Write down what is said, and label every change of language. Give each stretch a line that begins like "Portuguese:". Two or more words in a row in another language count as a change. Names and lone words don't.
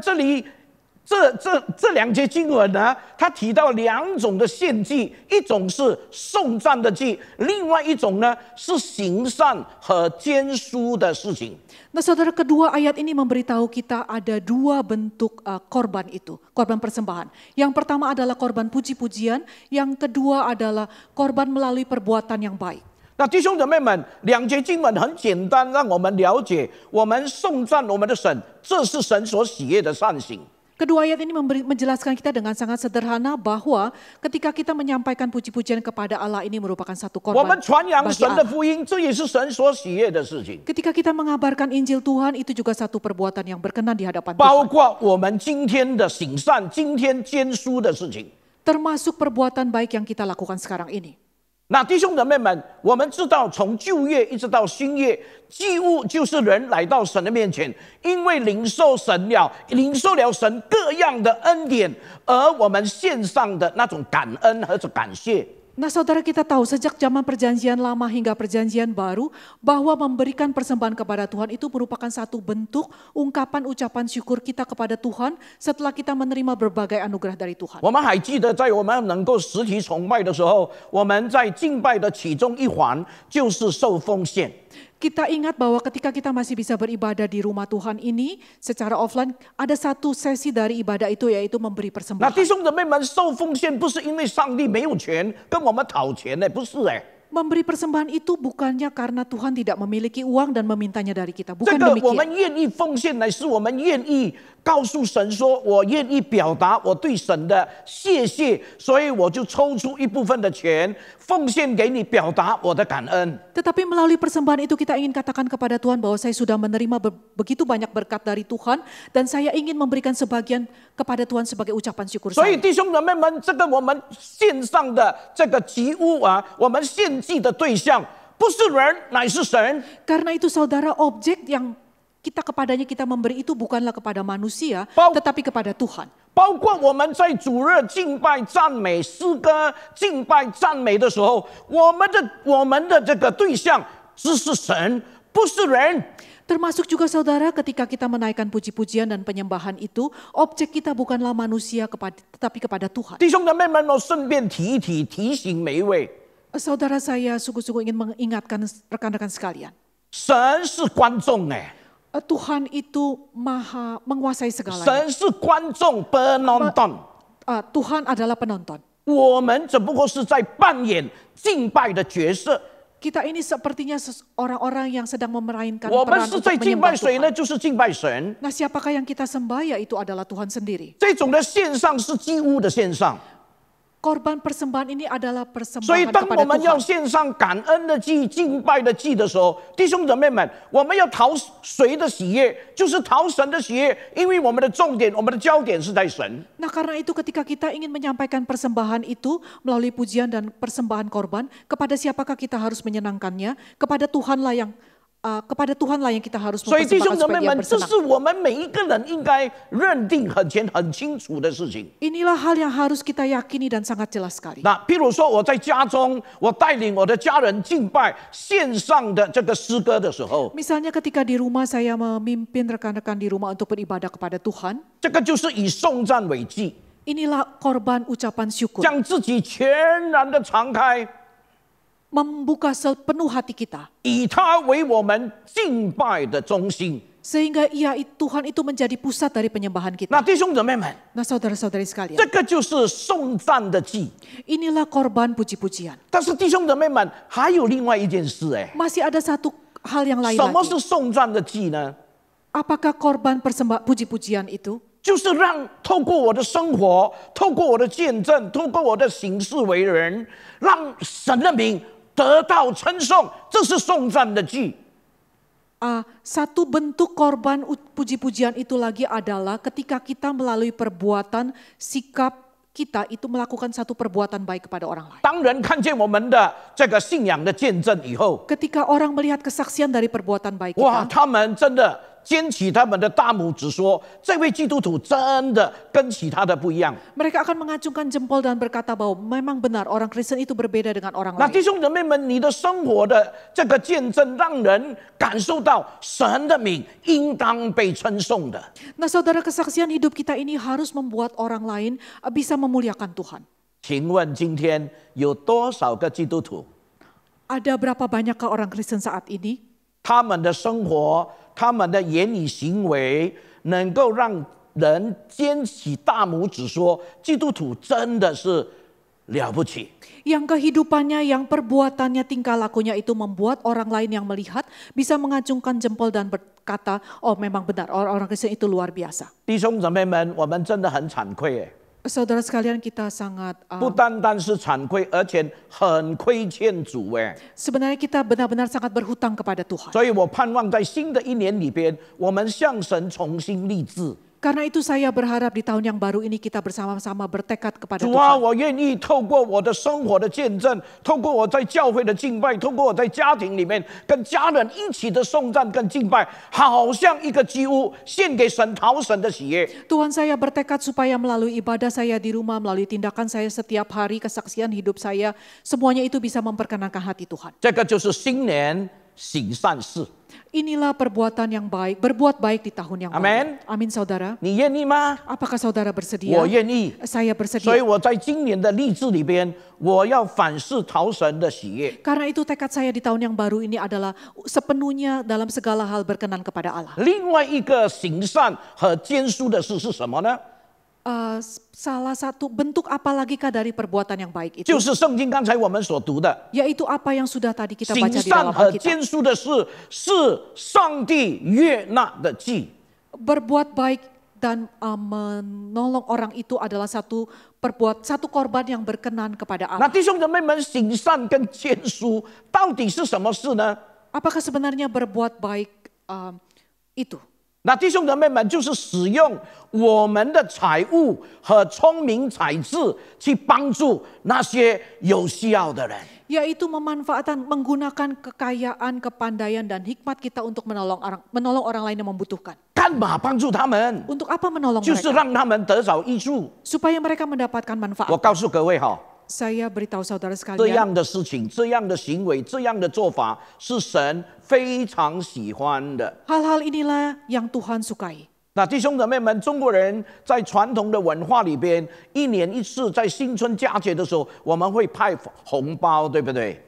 Chinese: 那弟兄姊妹们，这里这两节经文呢，它提到两种的献祭，一种是颂赞的祭，另外一种呢是行善和捐书的事情。
Indonesian: Nah saudara, kedua ayat ini memberitahu kita ada dua bentuk korban itu, korban persembahan. Yang pertama adalah korban puji-pujian, yang kedua adalah korban melalui perbuatan yang baik.
Chinese: 那弟兄姊妹们，两节经文很简单，让我们了解，我们颂赞我们的神，这是神所喜悦的善行。
Indonesian: Kedua ayat ini menjelaskan kita dengan sangat sederhana bahwa ketika kita menyampaikan puji-pujian kepada Allah ini merupakan satu
Chinese: 我
Indonesian: korban
Chinese: 们传扬
Indonesian: bagi
Chinese: 神的
Indonesian: Allah.
Chinese: 福音，这也是神所喜悦的事情。
Indonesian: Ketika kita mengabarkan Injil Tuhan itu juga satu perbuatan yang berkenan di hadapan
Chinese: 包
Indonesian: Tuhan.
Chinese: 括我们今天的行善、今天捐书的事情。
Indonesian: Termasuk perbuatan baik yang kita lakukan sekarang ini.
Chinese: 那弟兄姊妹们，我们知道从旧约一直到新约，祭物就是人来到神的面前，因为领受了神各样的恩典，而我们献上的那种感恩和感谢。
Indonesian: Nah saudara, kita tahu sejak zaman perjanjian lama hingga perjanjian baru bahwa memberikan persembahan kepada Tuhan itu merupakan satu bentuk ungkapan ucapan syukur kita kepada Tuhan setelah kita menerima berbagai anugerah dari Tuhan.
Chinese: 我们还记得，在我们能够实体崇拜的时候，我们在敬拜的其中一环就是受奉献。
Indonesian: Kita ingat bahwa ketika kita masih bisa beribadah di rumah Tuhan ini secara offline, ada satu sesi dari ibadah itu yaitu memberi
Chinese: 那
Indonesian: persembahan.
Chinese: 弟兄姊妹们，受奉献不是因为上帝没有钱跟我们讨钱的，不是哎。
Indonesian: Memberi persembahan itu bukannya karena Tuhan tidak memiliki uang dan memintanya dari kita,
Chinese: 这
Indonesian: bukan
Chinese: 个我们
Indonesian: demikian.
Chinese: 愿意奉献，乃是我们愿意告诉神说，我愿意表达我对神的谢谢，所以我就抽出一部分的钱奉献给你，表达我的感恩。
Indonesian: Tetapi melalui persembahan itu kita ingin katakan kepada Tuhan bahwa saya sudah menerima begitu banyak berkat dari Tuhan dan saya ingin memberikan sebagian kepada Tuhan sebagai ucapan syukur
Chinese: 所以
Indonesian: saya.
Chinese: 弟兄姊妹们，这个我们献上的这个祭物啊，我们献祭的对象不是人，乃是神。
Indonesian: Karena itu saudara, objek yang kepadanya kita memberi itu bukanlah kepada manusia, Bau- tetapi kepada Tuhan.
Chinese: 包括我们在主日敬拜、赞美、诗歌、敬拜、赞美的时候，我们的这个对象只是神，不是人。
Indonesian: Termasuk juga saudara ketika kita menaikkan puji-pujian dan penyembahan itu, objek kita bukanlah manusia tetapi kepada Tuhan.
Chinese: 弟兄姊妹们，我顺便提醒每一位，
Indonesian: Saudara, saya sungguh-sungguh ingin mengingatkan rekan-rekan sekalian.
Chinese: 神是观众哎，
Indonesian: Tuhan itu maha menguasai segalanya.
Chinese: 神是观众 penonton，
Indonesian: Tuhan adalah penonton.
Chinese: 我们只不过是在扮演敬拜的角色。
Indonesian: Kita ini sepertinya orang-orang yang sedang memerankan
Chinese: 我们
Indonesian: peran
Chinese: 是
Indonesian: untuk
Chinese: 在敬拜
Indonesian: menyembah
Chinese: 谁呢？
Indonesian: Tuhan.
Chinese: 就是敬拜神。
Indonesian: Nah, siapakah yang kita sembah? Yaitu adalah Tuhan sendiri.
Chinese: 这种的献上是祭物的献上，
Indonesian: Korban persembahan ini adalah
Chinese: 所以
Indonesian: persembahan
Chinese: 当我
Indonesian: kepada
Chinese: 们要
Indonesian: Tuhan.
Chinese: 献上感恩的祭、敬拜的祭的时候，弟兄姊妹们，我们要讨谁的喜悦？就是讨神的喜悦，因为我们的重点、我们的焦点是在神。
Indonesian: Nah, karena itu ketika kita ingin menyampaikan persembahan itu melalui pujian dan persembahan korban, kepada siapakah kita harus menyenangkannya? Kepada Tuhanlah yang kita harus
Chinese: 所以弟兄
Indonesian: mempersembahkan
Chinese: 姊妹
Indonesian: supaya dia
Chinese: 们，这
Indonesian: bersenang.
Chinese: 是我们每一个人应该认定很清楚的事情。
Indonesian: Inilah hal yang harus kita yakini dan sangat jelas sekali.
Chinese: 那譬如说，我在家中，我带领我的家人敬拜线上的这个诗歌的时候，
Indonesian: Misalnya ketika di rumah saya memimpin rekan-rekan di rumah untuk beribadah kepada Tuhan,
Chinese: 这个就是以颂赞为祭，
Indonesian: inilah korban ucapan syukur.
Chinese: 将自己全然的敞开，
Indonesian: Membuka sepenuh hati kita.
Chinese: 以它为我们敬拜的中心。
Indonesian: Sehingga Tuhan itu menjadi pusat dari penyembahan
Chinese: 那
Indonesian: kita.
Chinese: 弟兄姊妹们，
Indonesian: Nah saudara-saudari sekalian,
Chinese: 这个就是颂赞的祭。
Indonesian: inilah korban puji-pujian.
Chinese: 但是弟兄姊妹们，还有另外一件事，哎，
Indonesian: Masih ada satu hal yang lain
Chinese: 什么
Indonesian: lagi.
Chinese: 是颂赞的祭呢？
Indonesian: Apakah korban puji-pujian itu?
Chinese: 就是让透过我的生活，透过我的见证，透过我的行事为人，让神的名得到称颂，这是颂赞的祭。
Indonesian: Satu bentuk korban puji-pujian itu lagi adalah ketika kita melalui perbuatan, sikap kita itu melakukan satu perbuatan baik kepada orang lain.
Chinese: 当人看见我们的这个信仰的见证以后，
Indonesian: Ketika orang melihat kesaksian dari perbuatan baik
Chinese: 哇，
Indonesian: kita,
Chinese: 他们真的尖起他们的大拇指说，这位基督徒真的跟其他的不一样。
Indonesian: Mereka akan mengacungkan jempol dan berkata bahwa memang benar orang Kristen itu berbeda dengan orang
Chinese: 那弟
Indonesian: lain.
Chinese: 兄姊妹们，你的生活的这个见证，让人感受到神的名应当被称颂的。
Indonesian: Nah saudara, kesaksian hidup kita ini harus membuat orang lain bisa memuliakan Tuhan.
Chinese: 请问今天有多少个基督徒，
Indonesian: Ada berapa banyakkah orang Kristen saat ini?
Chinese: 他们的生活、他们的言语行为，能够让人尖起大拇指说，基督徒真的是了不起。
Indonesian: Yang kehidupannya, yang perbuatannya, tingkah lakunya itu membuat orang lain yang melihat bisa mengacungkan jempol dan berkata, oh memang benar orang Kristen itu luar biasa.
Chinese: 弟兄姊妹们，我们真的很惭愧哎。
Indonesian: Saudara sekalian, kita sangat
Chinese: 不单单是惭愧，而且很亏欠主哎。
Indonesian: sebenarnya kita benar-benar sangat berhutang kepada Tuhan.
Chinese: 所以我盼望在新的一年里边，我们向神重新立志。
Indonesian: Karena itu saya berharap di tahun yang baru ini kita bersama-sama bertekad kepada
Chinese: 主啊，
Indonesian: Tuhan.
Chinese: 我愿意透过我的生活的见证，透过我在教会的敬拜，透过我在家庭里面跟家人一起的颂赞跟敬拜，好像一个祭物献给神，讨神的喜悦。
Indonesian: Tuhan, saya bertekad supaya melalui ibadah saya di rumah, melalui tindakan saya setiap hari, kesaksian hidup saya, semuanya itu bisa memperkenankan hati Tuhan.
Chinese: 这个就是新年行善事。
Indonesian: Inilah perbuatan yang baik, berbuat baik di tahun yang baru. Amin. Amin saudara.
Chinese: 你愿意吗？
Indonesian: Apakah saudara bersedia?
Chinese: 我愿意。
Indonesian: Saya
Chinese: 所以
Indonesian: bersedia.
Chinese: 我在今年的励志里边，我要反思讨神的喜悦。
Indonesian: Karena itu tekad saya di tahun yang baru ini adalah sepenuhnya dalam segala hal berkenan kepada Allah.
Chinese: 另外一个行善和坚书的事是什么呢？
Indonesian: Salah satu bentuk apa lagi kah dari perbuatan yang baik itu?
Chinese: 就是圣经刚才我们所读的。
Indonesian: Yaitu apa yang sudah tadi kita
Chinese: 行
Indonesian: baca di
Chinese: 善
Indonesian: dalam
Chinese: 和
Indonesian: Alkitab.
Chinese: 坚书的事是上帝悦纳的祭。
Indonesian: Berbuat baik dan menolong orang itu adalah satu korban yang berkenan kepada
Chinese: 那
Indonesian: Allah.
Chinese: 弟兄姊妹们，行善跟坚书到底是什么事呢？
Indonesian: Apakah sebenarnya berbuat baik itu?
Chinese: 那弟兄姊妹们，就是使用我们的财物和聪明才智去帮助那些有需要的人。
Indonesian: Yaitu menggunakan kekayaan, kepandaian dan hikmat kita untuk menolong orang lain yang membutuhkan.
Chinese: 干嘛帮助他们？
Indonesian: Untuk apa menolong
Chinese: 就是
Indonesian: mereka?
Chinese: 让他们得着益处。
Indonesian: Supaya mereka mendapatkan manfaat.
Chinese: 我告诉各位哈，
Indonesian: Saya beritahu saudara
Chinese: 这
Indonesian: sekalian,
Chinese: 样的事情、这样的行为、这样的做法，是神非常喜欢的。
Indonesian: hal-hal inilah yang Tuhan sukai.
Chinese: 那弟兄姊妹们，中国人在传统的文化里边，一年一次在新春佳节的时候，我们会派红包，对不对？